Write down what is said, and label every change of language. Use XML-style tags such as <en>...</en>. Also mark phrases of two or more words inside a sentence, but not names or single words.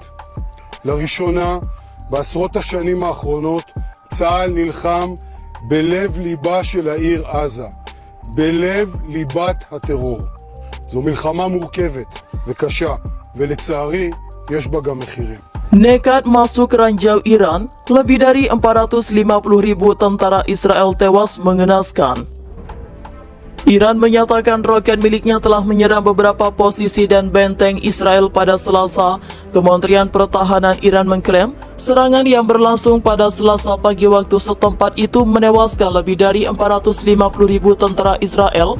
<he>לראשונה, בעשרות השנים האחרונות, צה"ל נלחם בלב ליבה של העיר עזה, בלב ליבת הטרור. זו מלחמה מורכבת וקשה, ולצערי יש בה גם מחירים.</he> <id>Nekat masuk ranjau Iran, lebih dari 450.000 tentara Israel tewas mengenaskan. Iran menyatakan roket miliknya telah menyerang beberapa posisi dan benteng Israel pada Selasa. Kementerian Pertahanan Iran mengklaim serangan yang berlangsung pada Selasa pagi waktu setempat itu menewaskan lebih dari 450.000 tentara Israel.</id>